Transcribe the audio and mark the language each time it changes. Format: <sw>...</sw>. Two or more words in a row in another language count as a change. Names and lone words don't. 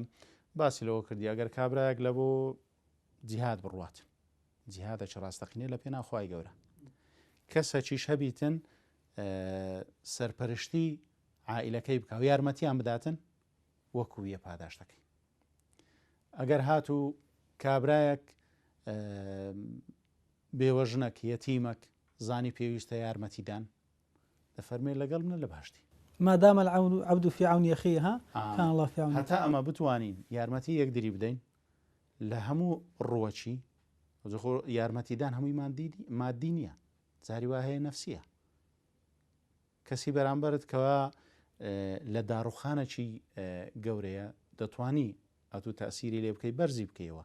<ckb>باسی لەوە کردی ئەگەر کابرایەک لە بۆ جیهاد بڕوات جیهادێکی ڕاستەقینێ لە پێناو خوای گەورە کەسێکیش هەبیتن سەرپەرشتی عائیلەکەی بکە و یارمەتیان بداتن وەکو یە پاداش دەکەی ئەگەر هاتوو کابرایەک بێوەژنەک یەتیمەک زانی پێویستە یارمەتیدان دەفەرمێ لەگەڵ منە لە باشتی</ckb> <ar>مادام العبد في عون أخيه كان الله في عونه</ar> <ckb>هەتا ئەمە بتوانین یارمەتی یەکدری بدەین لە هەموو ڕوەچی یارمەتیدان هەمووی مادی نییە جاری وا هەیە نەفسیە کەسی بەرامبەرت کەوا لە داڕوخانێکی گەورەیە دەتوانی ئەتوو تەسیری لێ بکەی بەرزی بکەیەوە</ckb>